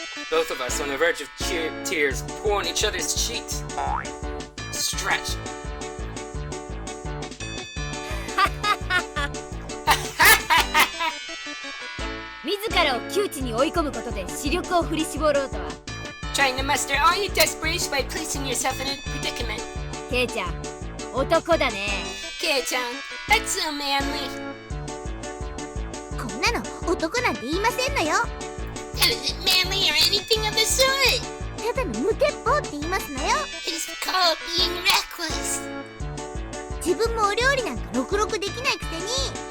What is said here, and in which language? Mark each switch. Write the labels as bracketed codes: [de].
[en] Both of us on the verge of tears pour on each other's cheeks. Stretch. [ja] 自らを窮地に追い込むことで視力を振り絞ろうとは。 [en] Trying to muster all your desperation by placing yourself in a predicament. [ja] ケイちゃん、男だね。 [en] Kei-chan, that's so manly. [ja] こんなの男なんて言いませんのよ。 [en] That isn't manly or anything of the sort. [ja] ただの無鉄砲って言いますのよ。 [en] It is called being reckless. [ja] 自分もお料理なんかろくろくできないくせに。